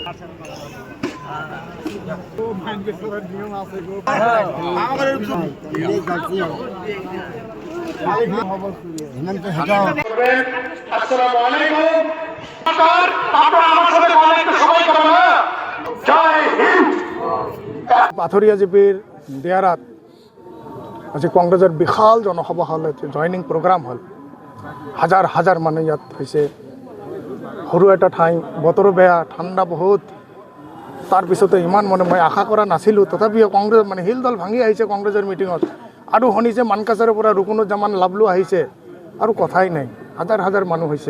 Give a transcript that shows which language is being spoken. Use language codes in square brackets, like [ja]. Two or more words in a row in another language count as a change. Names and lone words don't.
[ar] السلام عليكم. [bn] আপনারা আমার সাথে অনেকটা সময় কাটান না। [hi] जय हिन्द। [as] পাথরিয়া জিপির দেয়ারাত আজি কংগ্রেসের বিশাল জনসভা হল, [en] joining program [as] হল, হাজার হাজার মানুহ ইয়াত হৈছে। সৰু এটা ঠাই, বতৰো বেয়া, ঠাণ্ডা বহুত। তাৰপিছতে ইমান মানে মই আশা কৰা নাছিলোঁ, তথাপিও কংগ্ৰেছ মানে শিলডল ভাঙি আহিছে কংগ্ৰেছৰ মিটিঙত। আৰু শুনিছে মানকাছাৰৰ পৰা ৰুকুনুজ্জামান লাভলু আহিছে, আৰু কথাই নাই, হাজাৰ হাজাৰ মানুহ হৈছে।